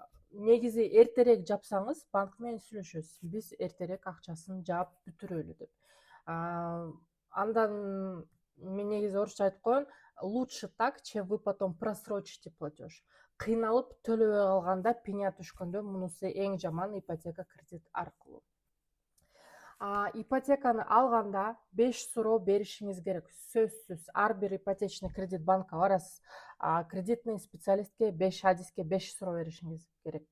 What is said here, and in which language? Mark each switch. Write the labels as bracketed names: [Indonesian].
[Kyrgyz] Негизи эртерээк жапсаңыз, банк менен сүйлөшөсүз. Биз эртерээк акчасын жаап бүтүрөлү деп. Андан мен негизи орусча айтып коеюн: [Russian] лучше так, чем вы потом просрочите платеж. [Kyrgyz] Кыйналып төлөбөй калганда, пеня түшкөндө мунусу эң жаман ипотека кредит аркылуу. Ипотеканы алганда 5 суроо беришиңиз керек. Сөзсүз, ар бир ипотечный кредит банкка барасыз. Кредитный специалистке 5 адиске 5 суроо беришиңиз керек.